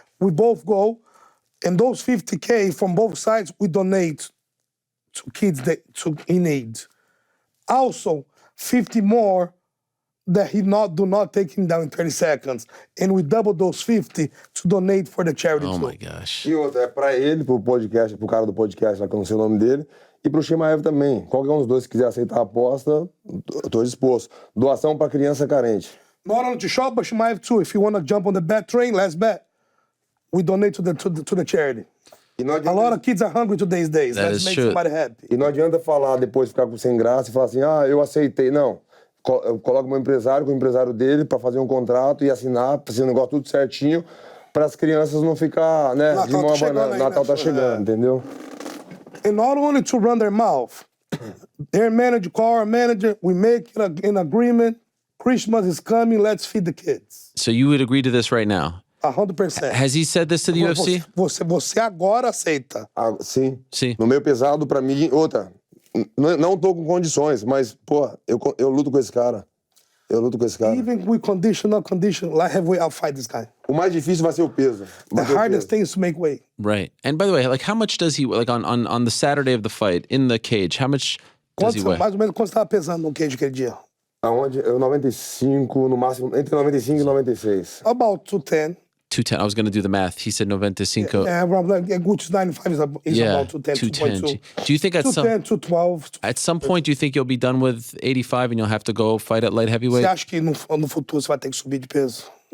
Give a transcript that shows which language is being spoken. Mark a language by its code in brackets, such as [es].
[en] We both go, and those $50K from both sides we donate to kids in need. Also, 50 more that do not take him down in 30 seconds, and we double those 50 to donate for the charity. Oh my gosh! [pt] E outra é para ele, pro podcast, pro cara do podcast, lá que eu não sei o nome dele. E pro Chimaev também. Qualquer um dos dois que quiser aceitar a aposta, eu tô disposto. Doação para criança carente. [en] Not only to Schaub, but Chimaev too. If you want to jump on the bet train, let's bet. We donate to the charity. A lot of kids are hungry today's days. Let's make somebody happy. [pt] E não adianta falar depois, ficar sem graça e falar assim, eu aceitei. Não. Eu coloco meu empresário com o empresário dele para fazer um contrato e assinar, fazer um negócio tudo certinho, para as crianças não ficar, né, de mão abanando. Natal tá chegando, entendeu? [en] And not only to run their mouth, their manager, call our manager, we make an agreement. Christmas is coming, let's feed the kids. So you would agree to this right now? 100%. Has he said this to the UFC? [pt] Você agora aceita. Sim. Sim. No meio pesado, pra mim, outra. Não tô com condições, mas, pô, eu luto com esse cara. Eu luto com esse cara. [en] Even with condition, not condition, like heavyweight, I'll fight this guy. [pt] O mais difícil vai ser o peso. [en] The hardest thing is to make weight. Right. And by the way, like how much does he, like on the Saturday of the fight, in the cage, how much does he weigh? [pt] Mais ou menos quanto você estava pesando no cage aquele dia? Aonde? Eu 95, no máximo, entre 95 e 96. [en] About 210. 210. I was going to do the math. He said 95. Yeah, which is 95 is about 210, 2.2. Do you think at 210, 212. At some point, do you think you'll be done with 85 and you'll have to go fight at light heavyweight? [pt] Você acha que no futuro você vai ter que subir de peso?